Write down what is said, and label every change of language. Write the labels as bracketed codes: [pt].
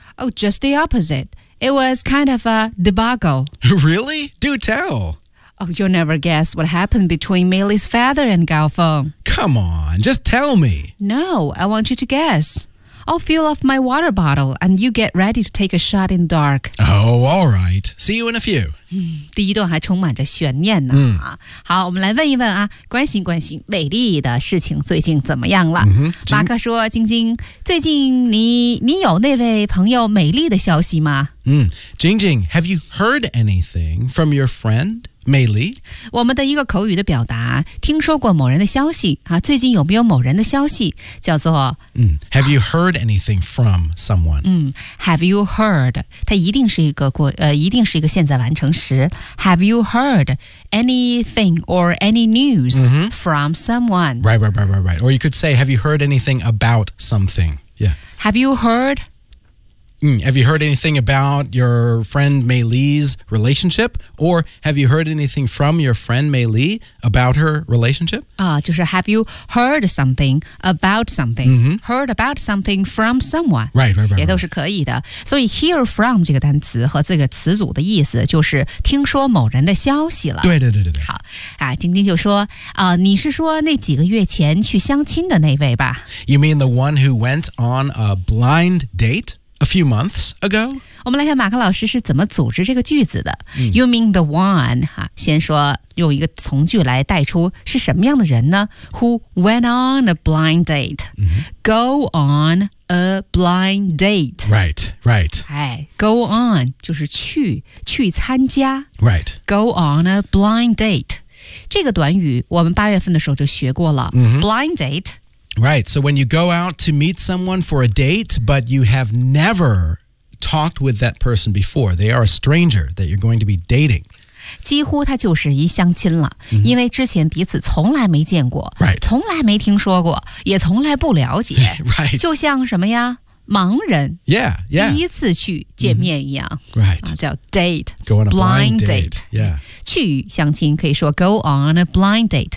[en] Oh, just the opposite. It was kind of a debacle. Really? Do tell. Oh, you'll never guess what happened between Millie's father and Gao Feng. Come on, just tell me. No, I want you to guess. I'll fill off my water bottle and you get ready to take a shot in the dark. Oh, all right. See you in a few.、 [zh] 第一段还充满着悬念呢、好，我们来问一问啊，关心关心美丽的事情最近怎么样了。马克说，晶晶，最近你有那位朋友美丽的消息吗？ [en] 晶晶， have you heard anything from your friend? [zh] 美丽，我们的一个口语的表达，听说过某人的消息、啊、最近有没有某人的消息，叫做、 [en] Have you heard anything from someone?、 Have you heard? [zh] 它一定是一个过、一定是一个现在完成时。 [en] Have you heard anything or any news、 mm-hmm. from someone? Right, right, right, right, right. Or you could say, have you heard anything about something? Yeah. Have you heard Have you heard anything about your friend Mei Li's relationship? Or have you heard anything from your friend Mei Li about her relationship? [zh] 就是 [en] have you heard something about something?、 Heard about something from someone. Right. [zh] 也都是可以的。所以 hear from 这个单词和这个词组的意思就是听说某人的消息了。对。好、啊、晶晶就说、你是说那几个月前去相亲的那位吧 [en] ?You mean the one who went on a blind date? A few months ago? [zh] 我们来看马克老师是怎么组织这个句子的。 [en] You mean the one, [zh] 哈，先说用一个从句来带出是什么样的人呢 ? [en] Who went on a blind date?、 Mm-hmm. Go on a blind date. Right. [zh] 哎 ,go on 就是去参加。 [en] Right. Go on a blind date. [zh] 这个短语我们八月份的时候就学过了。 [en] Mm-hmm. Blind date. Right, so when you go out to meet someone for a date, but you have never talked with that person before, they are a stranger that you're going to be dating. [zh] 几乎他就是一相亲了、mm-hmm. 因为之前彼此从来没见过、 [en] right. [zh] 从来没听说过也从来不了解、 [en] right. [zh] 就像什么呀盲人 [en] yeah. [zh] 第一次去见面一样、 [en] mm-hmm. right. [zh] 叫 date, [en] go on a blind date. Yeah. [zh] 去相亲可以说 [en] go on a blind date、